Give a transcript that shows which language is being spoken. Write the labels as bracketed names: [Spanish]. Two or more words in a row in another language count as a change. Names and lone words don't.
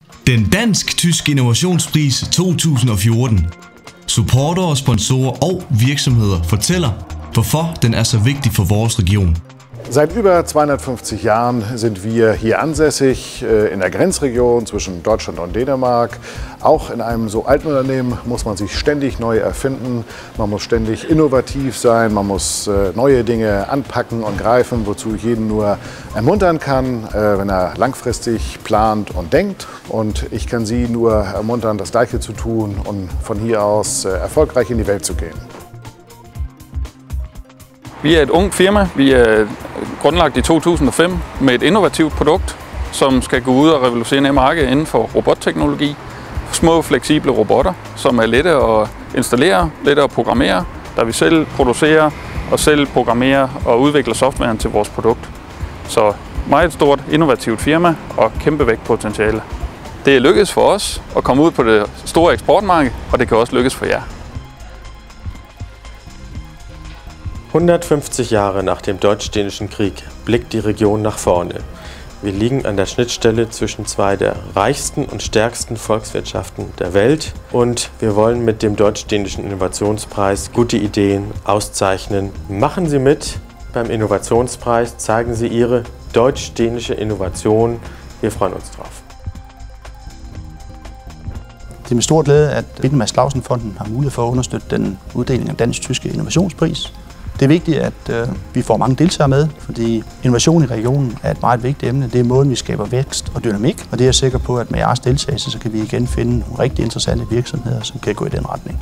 [Danish] Den dansk-tyske innovationspris 2014. Supportere, sponsorer og virksomheder fortæller, hvorfor den er så vigtig for vores region. [German] Seit über 250 Jahren sind wir hier ansässig, in der Grenzregion zwischen Deutschland und Dänemark. Auch in einem so alten Unternehmen muss man sich ständig neu erfinden, man muss ständig innovativ sein, man muss neue Dinge anpacken und greifen, wozu ich jeden nur ermuntern kann, wenn er langfristig plant und denkt. Und ich kann Sie nur ermuntern, das Gleiche zu tun und von hier aus erfolgreich in die Welt zu gehen. [Danish] Vi er et ungt firma. Vi er grundlagt i 2005 med et innovativt produkt, som skal gå ud og revolutionere markedet inden for robotteknologi. Små, fleksible robotter, som er lette at installere, lette at programmere, der vi selv producerer og selv programmerer og udvikler softwaren til vores produkt. Så meget stort, innovativt firma og kæmpe vækstpotentiale. Det er lykkedes for os at komme ud på det store eksportmarked, og det kan også lykkes for jer. [German] 150 Jahre nach dem Deutsch-Dänischen Krieg blickt die Region nach vorne. Wir liegen an der Schnittstelle zwischen zwei der reichsten und stärksten Volkswirtschaften der Welt und wir wollen mit dem Deutsch-Dänischen Innovationspreis gute Ideen auszeichnen. Machen Sie mit beim Innovationspreis, zeigen Sie Ihre deutsch-dänische Innovation. Wir freuen uns drauf. [Danish] Det er med stor glæde, at Bind Mads Clausen Fonden har mulighed for at understøtte den uddeling af dansk-tyske innovationspris. Det er vigtigt, at vi får mange deltagere med, fordi innovation i regionen er et meget vigtigt emne. Det er måden, vi skaber vækst og dynamik, og det er jeg sikker på, at med jeres deltagelse, så kan vi igen finde nogle rigtig interessante virksomheder, som kan gå i den retning.